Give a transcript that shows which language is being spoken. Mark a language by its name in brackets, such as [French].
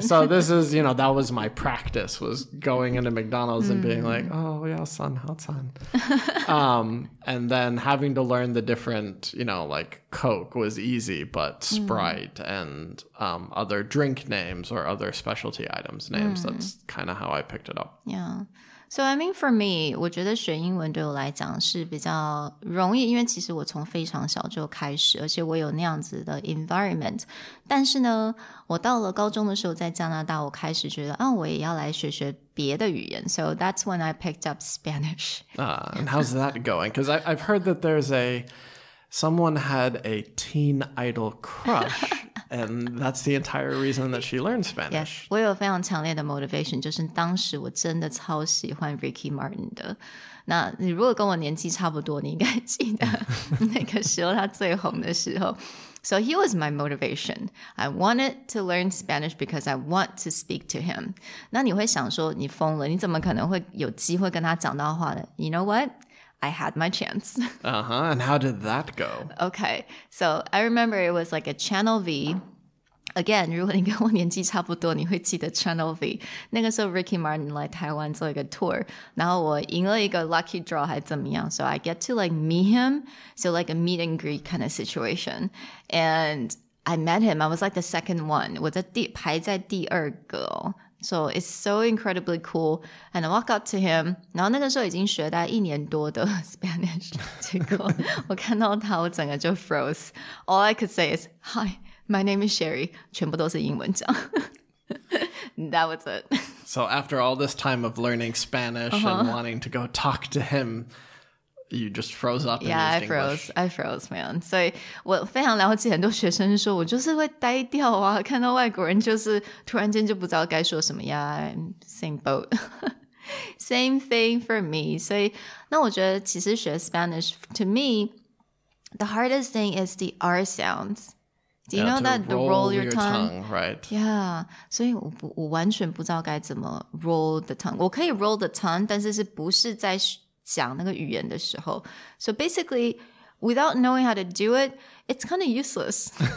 [English] So this is, that was my practice, was going into McDonald's and being like, oh, yeah, son, how son. And then having to learn the different, like Coke was easy, but Sprite and other drink names or other specialty items names, that's kind of how I picked it up. Yeah. So I mean for me, [Chinese] 我觉得学英文对我来讲是比较容易，因为其实我从非常小就开始，而且我有那样子的 environment。但是呢，我到了高中的时候在加拿大，我开始觉得我也要来学学别的语言。 [English] So that's when I picked up Spanish. And how's that going? Because I've heard that someone had a teen idol crush. And that's the entire reason that she learned Spanish. [Chinese] Yes, 我有非常强烈的 motivation， 就是当时我真的超喜欢 Ricky Martin 的。那你如果跟我年纪差不多，你应该记得那个时候他最红的时候。 [English] So he was my motivation. I wanted to learn Spanish because I want to speak to him. [Chinese] 那你会想说，你疯了，你怎么可能会有机会跟他讲到话呢？ [English] You know what?I had my chance. And how did that go? Okay, so I remember it was like a Channel V. [Chinese] Again, 如果你跟我年纪差不多，你会记得 Channel V. 那个时候 Ricky Martin 来台湾做一个 tour. 然后我赢了一个 [English] lucky draw [Chinese] 还怎么样 [English] So I get to like meet him. So like a meet and greet kind of situation. And I met him. I was like the second one. [Chinese] 我排在第二个哦。 [English] So it's so incredibly cool. And I walk up to him. [Chinese] 然后那个时候已经学大概1年多的 Spanish. 结果我看到他，我整个就 froze. [English] All I could say is, Hi, my name is Sherry. [Chinese] 全部都是英文讲。 [English] That was it. So after all this time of learning Spanish and wanting to go talk to him, you just froze up and used English. I froze, man. [Chinese] 所以我非常了解很多学生说我就是会呆掉啊，看到外国人就是突然间就不知道该说什么呀。 [English] Same boat. Same thing for me. [Chinese] 所以那我觉得其实学 Spanish, [English] to me, the hardest thing is the R sounds. Do you know that? The roll your tongue? Right. Yeah. [Chinese] 所以我完全不知道该怎么 [English] roll the tongue. [Chinese] 我可以 [English] roll the tongue, [Chinese] 但是不是在讲那个语言的时候 [English] So basically, without knowing how to do it, it's kind of useless.